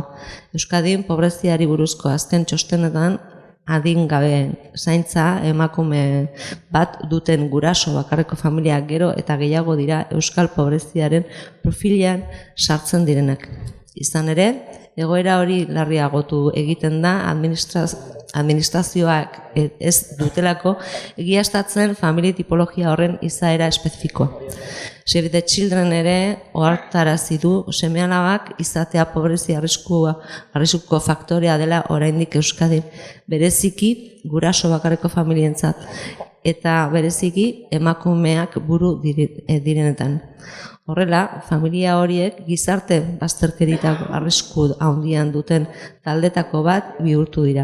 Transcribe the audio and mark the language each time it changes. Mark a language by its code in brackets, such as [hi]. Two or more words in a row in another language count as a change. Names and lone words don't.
[eu] Euskadin pobreziari buruzko azken txostenetan adingabe zaintza emakume bat duten guraso bakarreko familia gero eta gehiago dira euskal pobreziaren profilean sartzen direnak. Izan ere, egoera hori larriagotu egiten da administrazioak ez dutelako egiaztatzen familia tipologia horren izaera espezifikoa. Save the Children ere ohartarazi du seme-alabak izatea pobrezia arriskuko faktorea dela oraindik Euskadin, bereziki guraso bakarreko familientzat eta bereziki emakumeak buru direnetan. Horrela, familia horiek gizarte bazterkeritako arrisku handian duten taldetako bat bihurtu dira.